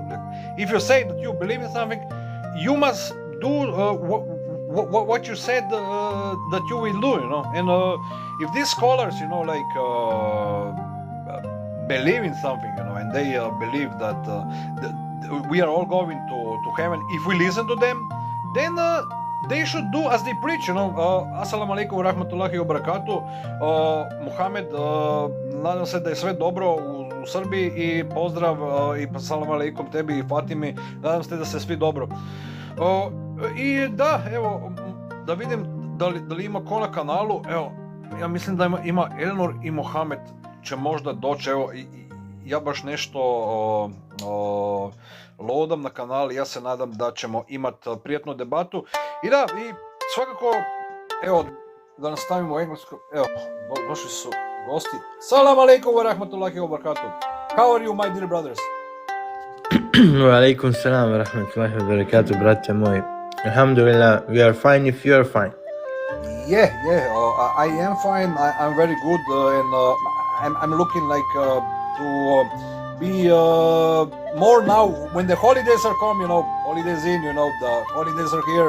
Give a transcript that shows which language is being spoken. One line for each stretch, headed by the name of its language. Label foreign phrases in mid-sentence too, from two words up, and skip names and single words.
English: If you say that you believe in something, you must do what you said that you will do. And if these scholars, believe in something, and they believe that we are all going to heaven. If we listen to them, then they should do as they preach.
Arabic: السلام عليكم ورحمة الله وبركاته.
Serbian: Muhammed, nadam se da je sve dobro u Srbiji, i pozdrav i
Arabic: السلام عليكم
Serbian: tebi i Fatimi. Nadam se da se svi dobro. I da, evo, da vidim da li ima ko na kanalu. Evo, ja mislim da ima Elnur i Mohamed će možda doći. Evo, ja baš nešto lodam na kanal. Ja se nadam da ćemo imati prijatnu debatu. I da, i svakako, evo, da nastavimo englesko. Evo, došli su gosti.
Arabic: سلام عليكم ورحمة الله وبركاته.
English: How are you, my dear brothers?
Arabic: وعليكم السلام ورحمة الله وبركاته,
Serbian: brate moj.
English: Alhamdulillah, we are fine if you are fine. Yeah, I am fine. I'm very good, and I'm looking like to be more now when the holidays are come. Holidays in. The holidays are here.